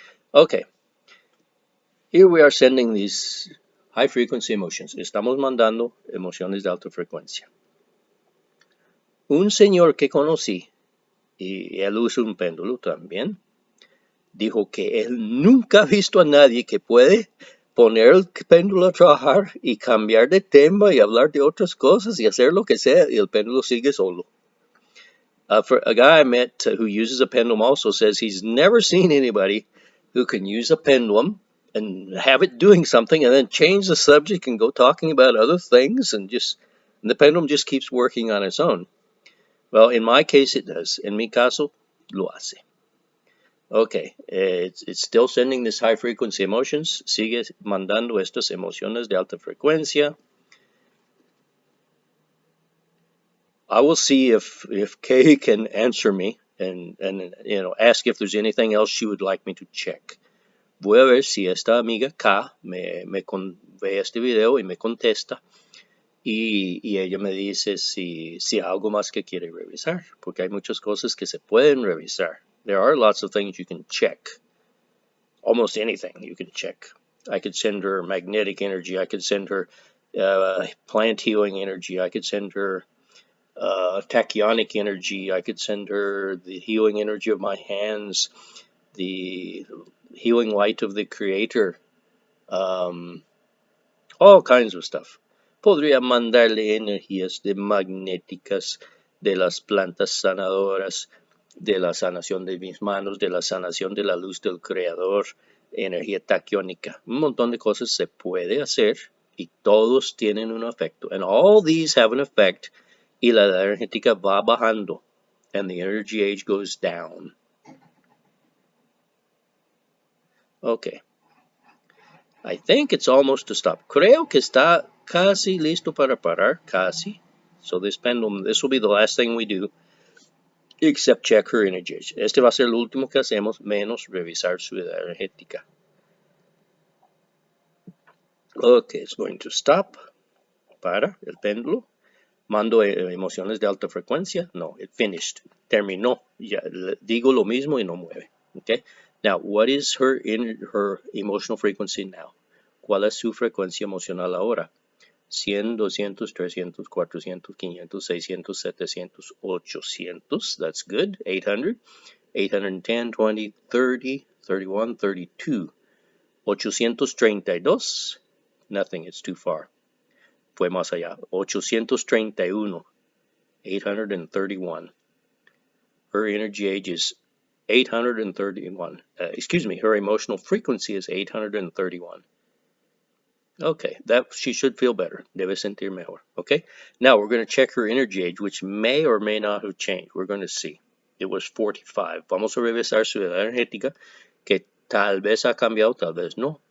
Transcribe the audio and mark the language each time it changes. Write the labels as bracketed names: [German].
[English] Okay, here we are sending these high frequency emotions. [Spanish] Estamos mandando emociones de alta frecuencia. Un señor que conocí, y él usa un péndulo también, dijo que él nunca ha visto a nadie que puede poner el péndulo a trabajar y cambiar de tema y hablar de otras cosas y hacer lo que sea y el péndulo sigue solo. [English] For a guy I met who uses a pendulum also says he's never seen anybody who can use a pendulum and have it doing something and then change the subject and go talking about other things and the pendulum just keeps working on its own. Well, in my case it does. [Spanish] En mi caso, lo hace. [English] Okay, it's still sending this high frequency emotions. [Spanish] Sigue mandando estas emociones de alta frecuencia. [English] I will see if Kay can answer me and ask if there's anything else she would like me to check. [Spanish] Voy a ver si esta amiga K ve este video y me contesta y ella me dice si algo más que quiere revisar, porque hay muchas cosas que se pueden revisar. [English] There are lots of things you can check. Almost anything you can check. I could send her magnetic energy. I could send her plant healing energy. I could send her tachyonic energy. I could send her the healing energy of my hands, the healing light of the Creator, all kinds of stuff. [Spanish] Podría mandarle energías magnéticas de las plantas sanadoras, de la sanación de mis manos, de la sanación de la luz del Creador, energía tachyónica. Un montón de cosas se puede hacer y todos tienen un efecto. [English] And all these have an effect. [Spanish] Y la edad energética va bajando, [English] and the energy age goes down. Okay. I think it's almost to stop. [Spanish] Creo que está casi listo para parar, casi. [English] So this pendulum, this will be the last thing we do, except check her energy age. [Spanish] Este va a ser el último que hacemos, menos revisar su edad energética. [English] Okay, it's going to stop. [Spanish] Para el péndulo. Mando emociones de alta frecuencia. [English] No, it finished. [Spanish] Terminó. Ya, digo lo mismo y no mueve. [English] Okay. Now, what is her emotional frequency now? [Spanish] ¿Cuál es su frecuencia emocional ahora? [English] 100, 200, 300, 400, 500, 600, 700, 800. That's good. 800, 810, 20, 30, 31, 32. 832. Nothing. It's too far. [Spanish] Fue más allá. [English] 831. 831. Her energy age is 831. Her emotional frequency is 831. Okay, that she should feel better. [Spanish] Debe sentir mejor. [English] Okay, now we're going to check her energy age, which may or may not have changed. We're going to see. It was 45. [Spanish] Vamos a revisar su edad energética, que tal vez ha cambiado, tal vez no.